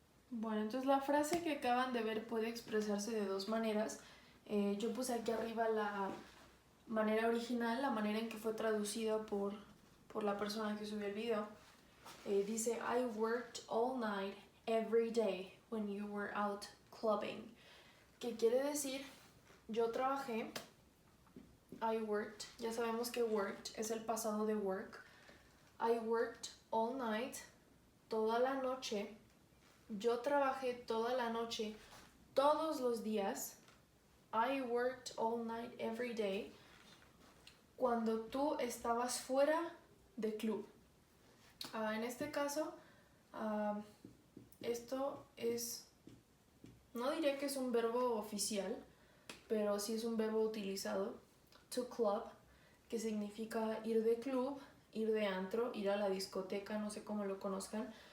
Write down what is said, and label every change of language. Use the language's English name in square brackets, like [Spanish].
[Spanish] Bueno, entonces la frase que acaban de ver puede expresarse de 2 maneras. Yo puse aquí arriba la manera original, la manera en que fue traducida por la persona que subió el video. Dice, [English] I worked all night every day when you were out clubbing. [Spanish] ¿Qué quiere decir? Yo trabajé, [English] I worked, [Spanish] ya sabemos que worked es el pasado de work. [English] I worked all night, [Spanish] toda la noche. Yo trabajé toda la noche, todos los días. [English] I worked all night every day. [Spanish] Cuando tú estabas fuera de club. En este caso, esto es, no diré que es un verbo oficial, pero sí es un verbo utilizado. To club, que significa ir de club, ir de antro, ir a la discoteca, no sé cómo lo conozcan.